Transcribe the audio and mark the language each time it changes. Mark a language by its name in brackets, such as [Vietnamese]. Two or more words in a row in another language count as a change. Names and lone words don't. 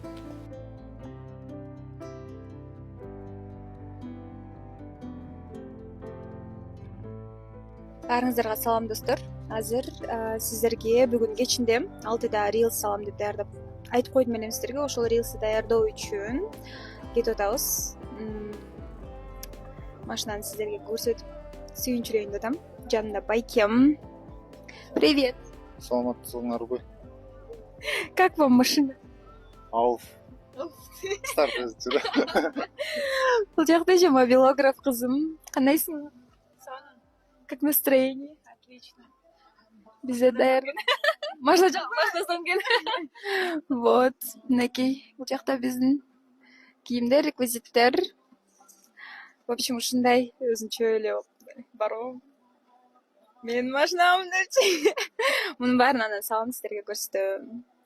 [Kyrgyz] Баарыңыздарга салам достор. Азыр сиздерге бүгүн кечинде 6да рилс салам деп даярдап айтып койдум элем сиздерге. Ошол рилсти даярдоо үчүн кетип атабыз. Машинаны сиздерге көрсөтүп сүйүнчүрөйүн деп атам. Жанымда байкем. [Russian] Привет. [Kyrgyz] Саламатсыңарбы? [Russian] Как вам машина? [Kyrgyz] Ауф. Старт жүр. Бул жакта же мобилограф кызым. Кандайсың? [Russian] Как настроение? Отлично. [Kyrgyz] Бизе даяр. Машинасынан кел. Вот, мынакей. Бул жакта биздин кийимдер, реквизиттер. [Russian] В общем, [Kyrgyz] ушундай өзүнчө эле баруу. Менин машинам депчи. Мунун баарын анан салам сиздерге көрсөтөм.